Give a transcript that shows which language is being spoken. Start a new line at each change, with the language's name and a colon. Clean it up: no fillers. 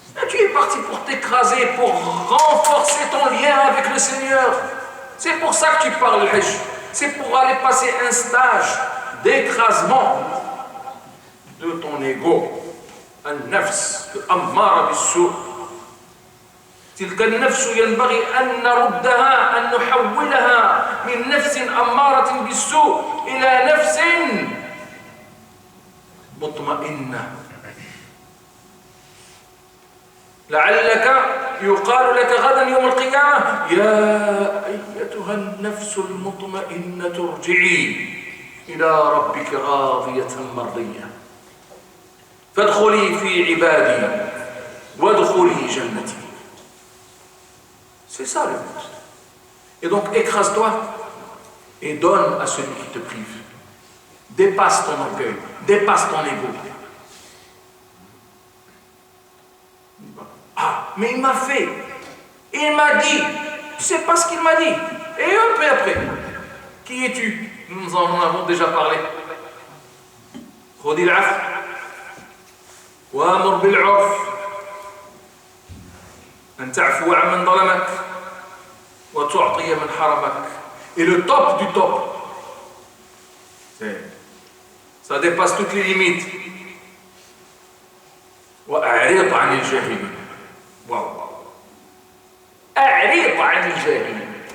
French: Tu es parti pour t'écraser, pour renforcer ton lien avec le Seigneur. C'est pour ça que tu parles le Hajj. C'est pour aller passer un stage d'écrasement de ton ego.
Arabic: النفس الأمارة بالسوء. تلك النفس ينبغي أن نردها، أن نحولها من نفس أمارة بالسوء إلى نفس مطمئنة. لعلك يقال لك غدا يوم القيامة يا أيتها النفس المطمئنة ارجعي إلى ربك راضية مرضية فادخلي في عبادي وادخلي جنتي.
French: C'est ça le but. Et donc écrase-toi et donne à celui qui te prive. Dépasse ton orgueil, dépasse ton ego. mais il m'a fait. Il m'a dit. Tu sais pas ce qu'il m'a dit. Et un peu après, qui es-tu? Nous en avons déjà parlé.
Arabic: خذ العفو وامر بالعرف أن تعفو عمن ظلمك وتعطي من حرمك.
French: Et le top du top, ça dépasse toutes les limites.
Arabic: وأعرض عن الجاهلين. واو. أعرض عن الجاهلين.